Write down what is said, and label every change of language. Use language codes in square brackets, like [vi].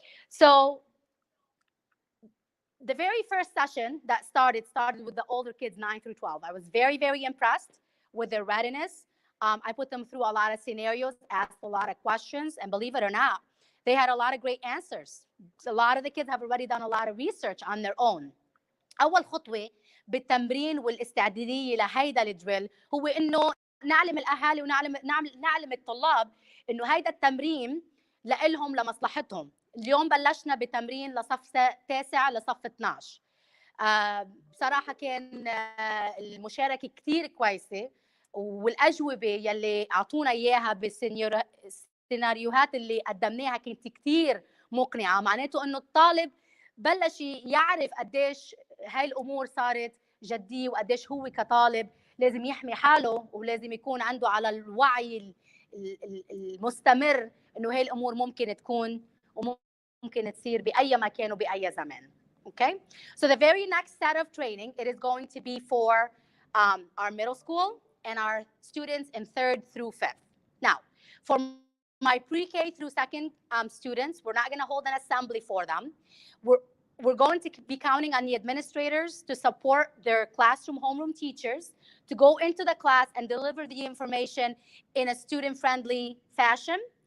[en] So the very first session that started with the older kids, 9 through 12. I was very, very impressed with their readiness. I put them through a lot of scenarios, asked a lot of questions, and believe it or not, they had a lot of great answers. So a lot of the kids have already done a lot of research on their own. [ar] أول خطوة بالتمرين والاستعدادية لهيدا الدريل هو إنه نعلم الأهالي ونعلم الطلاب إنه هيدا التمرين لإلهم لمصلحتهم. اليوم بلشنا بتمرين لصف 9 لصف 12. بصراحة كان المشاركة كتير كويسة، والأجوبة يلي أعطونا إياها بالسيناريوهات اللي قدمناها كانت كتير مقنعة. معناته إنه الطالب بلش يعرف قديش هاي الأمور صارت جدية، وقديش هو كطالب لازم يحمي حاله ولازم يكون عنده على الوعي المستمر إنه هاي الأمور ممكن تكون وممكن تصير بأي مكان وبأي زمان. [en] Okay, so the very next set of training, it is going to be for our middle school and our students in 3rd through 5th. Now, for my pre-K through second students, we're not going to hold an assembly for them. We're going to be counting on the administrators to support their classroom homeroom teachers to go into the class and deliver the information in a student-friendly fashion.